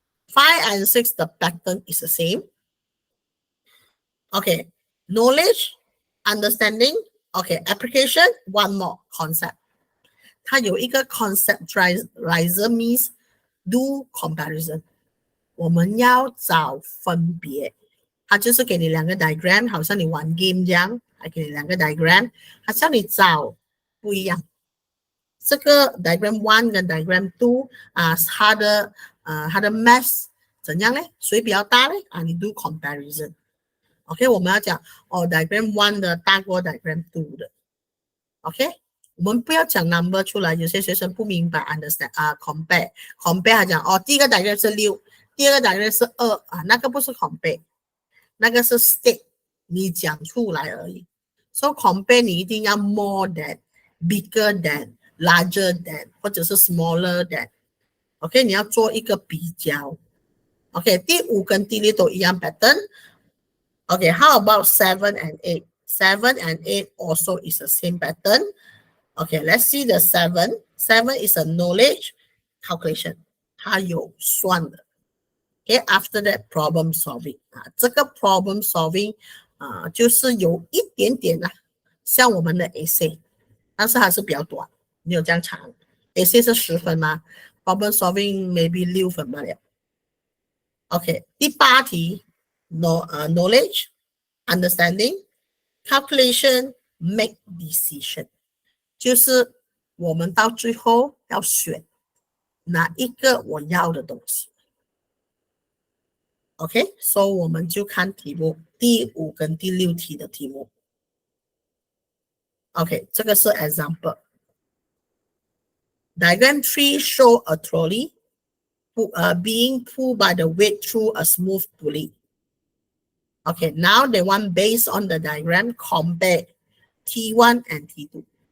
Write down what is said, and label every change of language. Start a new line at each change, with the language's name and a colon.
English: 5 and 6, the pattern is the same. Okay, knowledge, understanding, okay, application, 1 more concept.
Chinese: 它有一个
English: conceptualizer means do comparison.
Chinese: 我们要找分别。它就是给你2个 diagram， 好像你玩 game 这样，还给你2个 diagram， 它叫你找不一样。这个 diagram 1跟 diagram 2它的 mass 怎样呢？谁比较大呢？你
English: do comparison。
Chinese: OK， 我们要讲diagram 1的大过 diagram 2的。 OK， 我们不要讲 number 出来，有些学生不明白
English: understand compare
Chinese: 他讲第一个 diagram 是6，第二个 diagram 是2那个不是 compare， 那个是 state， 你讲出来而已。
English: So compare
Chinese: 你一定要
English: more than、bigger than、larger than
Chinese: 或者是
English: smaller than。
Chinese: OK， 你要做一个比较。OK， 第5跟第6都一样 pattern。
English: Okay, how about 7 and 8? 7 and 8 also is the same pattern. Okay, let's see the 7. 7 is a knowledge calculation.
Chinese: 它有算的。
English: Okay, after that problem solving
Chinese: 这个 problem solving 就是有一点点像我们的 essay， 但是还是比较短，没有这样长。 essay 是10分吗？
English: problem solving maybe
Chinese: 6分罢了。 OK， 第8题
English: knowledge understanding calculation make decision，
Chinese: 就是我们到最后要选哪一个我要的东西。 OK， 所以我们就看题目第5跟第6题的题目。
English: OK，
Chinese: 这个是
English: example。 Diagram 3 show a trolley being pulled by the weight through a smooth pulley. Okay, now they want based on the diagram compare T1 and T2.